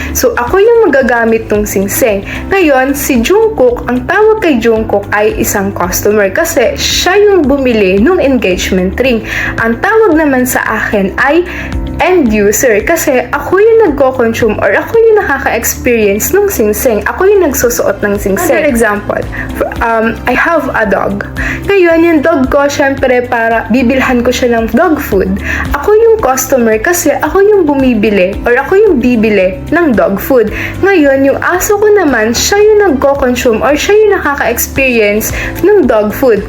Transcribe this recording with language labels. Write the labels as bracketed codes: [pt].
[tl] So, ako yung magagamit tong singsing. Ngayon, si Jungkook, ang tawag kay Jungkook ay isang customer kasi siya yung bumili nung engagement ring. Ang tawag naman sa akin ay end user kasi ako yung nagko-consume or ako yung nakaka-experience ng singsing. Ako yung nagsusuot ng singsing. [en] Another example, I have a dog. [tl] Ngayon, yung dog ko, syempre, para bibilhan ko siya ng dog food. Ako yung customer kasi ako yung bumibili or ako yung bibili ng dog food. Ngayon, yung aso ko naman, siya yung nagko-consume or siya yung nakaka-experience ng dog food.